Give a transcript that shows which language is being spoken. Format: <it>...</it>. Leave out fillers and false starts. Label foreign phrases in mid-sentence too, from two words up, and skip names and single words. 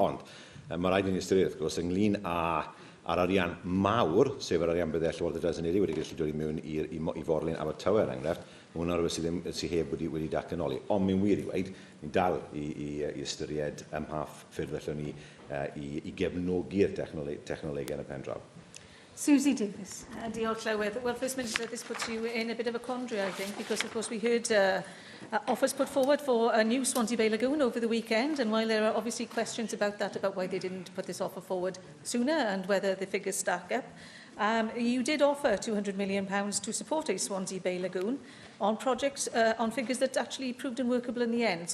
<cy>Ond mae rhaid i ni ystyried, wrth gwrs, ynglyn a'r arian mawr, sef yr arian byddai Llywodraeth Senedd wedi gallu dod i mewn i forlun Abertawe, er enghraifft, mae hwnna'n rhywbeth sydd heb wedi datganoli. Ond mae'n wir i weid, ni'n dal i ystyried mha ffyrdd allwn ni i gefnogi'r technolegau yn y pen draw. Susie Davis. Diolch, Llywydd.</cy> <en>Well, First Minister, this puts you in a bit of a quandary, I think, because, of course, we heard offers put forward for a new Swansea Bay Lagoon over the weekend, and while there are obviously questions about that, about why they didn't put this offer forward sooner and whether the figures stack up, you did offer £200 million to support a Swansea Bay Lagoon on projects, on figures that actually proved unworkable in the end.</en>